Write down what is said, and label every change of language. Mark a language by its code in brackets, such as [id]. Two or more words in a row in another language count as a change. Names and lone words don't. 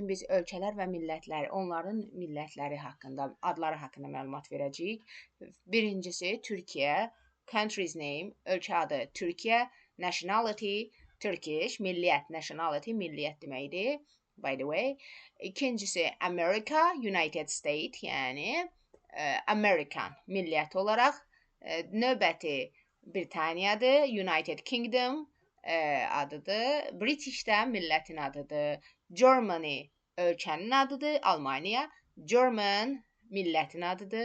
[az] gün biz ölkələr və millətləri, onların millətləri haqqında, adları haqqında məlumat verəcəyik. Birincisi Türkiyə, [en] country's name, [az] ölkə adı Türkiyə, nationality, Turkish, milliyyət, nationality, milliyyət deməkdir. [en] By the way. [az] İkincisi America, United States, yəni American, milliyyət olaraq. Növbəti Britaniyadır, United Kingdom adıdır. British'də millətin adıdır. Germany ölkənin adıdır. Almanya, German millətin adıdır.